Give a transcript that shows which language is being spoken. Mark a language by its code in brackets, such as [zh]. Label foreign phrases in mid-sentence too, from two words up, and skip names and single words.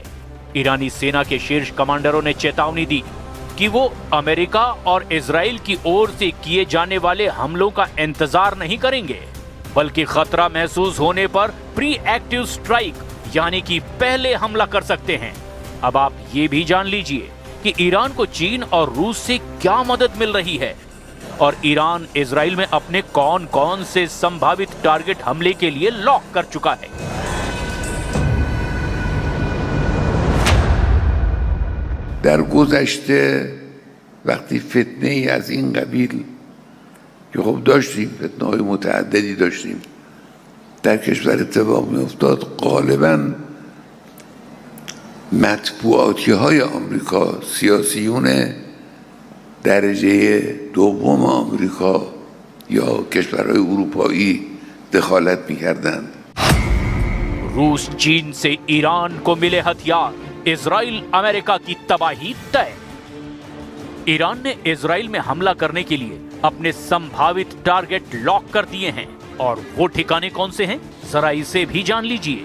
[hi] ईरानी सेना के शीर्ष कमांडरों ने चेतावनी दी कि वो अमेरिका और इजराइल की ओर से किए जाने वाले हमलों का इंतजार नहीं करेंगे, बल्कि खतरा महसूस होने पर [en] pre active strike [hi] यानी कि पहले हमला कर सकते हैं। अब आप ये भी जान लीजिए कि ईरान को चीन और रूस से क्या मदद मिल रही है, और ईरान इजराइल में अपने कौन कौन से संभावित टारगेट हमले के लिए लॉक कर चुका है। [fa] در گذشته وقتی فتنه ای از این قبیل که خب داشتیم، فتنه های متعددی داشتیم، در کشور اتفاق می افتاد، غالبا مطبوعاتی های آمریکا، سیاسیون درجه دوم آمریکا یا کشورهای اروپایی دخالت می کردند. [hi] रूस चीन से ईरान को मिले हथियार, इजराइल अमेरिका की तबाही तय। ईरान ने इजराइल में हमला करने के लिए अपने संभावित टारगेट लॉक कर दिए हैं, और वो ठिकाने कौन से हैं, जरा इसे भी जान लीजिए।